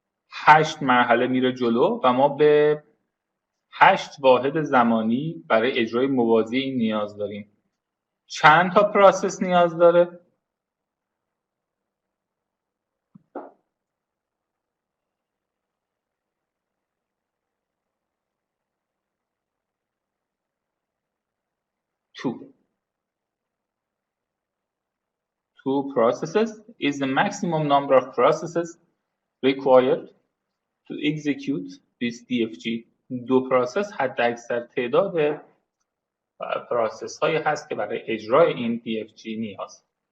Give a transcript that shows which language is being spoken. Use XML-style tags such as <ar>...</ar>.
<fa>8 مرحله میره جلو و ما به 8 واحد زمانی برای اجرای موازی این نیاز داریم. چند تا پروسس نیاز داره؟</fa> <en>Two processes is the maximum number of processes required to execute this DFG.</en> <fa>دو پروسس حد اکثر تعداد پروسس هایی هست که برای اجرای این DFG نیاز.</fa>